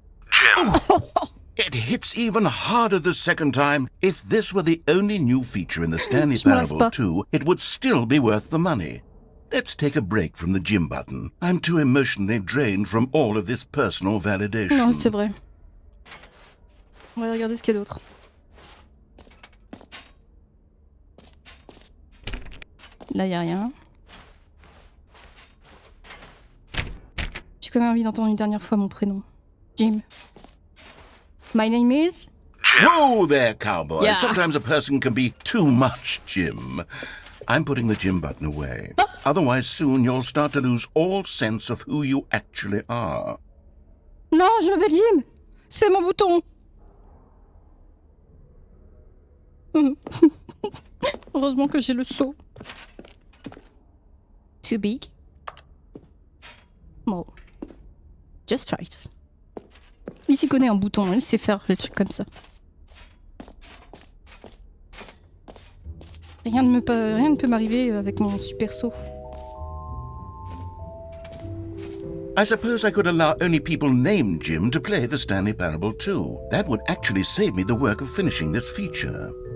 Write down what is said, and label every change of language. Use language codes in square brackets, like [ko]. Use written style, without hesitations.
[en] Jim. It hits even harder the second time. If this were the only new feature in the Stanley [fr] Je me lasse [en] Parable 2, it would still be worth the money. Let's take a break from the Jim button. I'm too emotionally drained from all of this personal validation. [fr] Non, c'est vrai. On va regarder ce qu'il y a d'autre. Là, il n'y a rien. J'ai quand même envie d'entendre une dernière fois mon prénom. [en] Jim. My name is... Whoa there, cowboy. Yeah. Sometimes a person can be too much Jim. I'm putting the Jim button away. Otherwise, soon you'll start to lose all sense of who you actually are. [fr] Non, je m'appelle Jim. C'est mon bouton. Heureusement que j'ai le seau. [en] Too big. Bon. Just try it. [fr] Il s'y connaît en bouton, il sait faire le truc comme ça. Rien ne peut m'arriver avec mon super seau. [en] I suppose I could allow only people named Jim to play the Stanley Parable 2. That would actually save me the work of finishing this feature.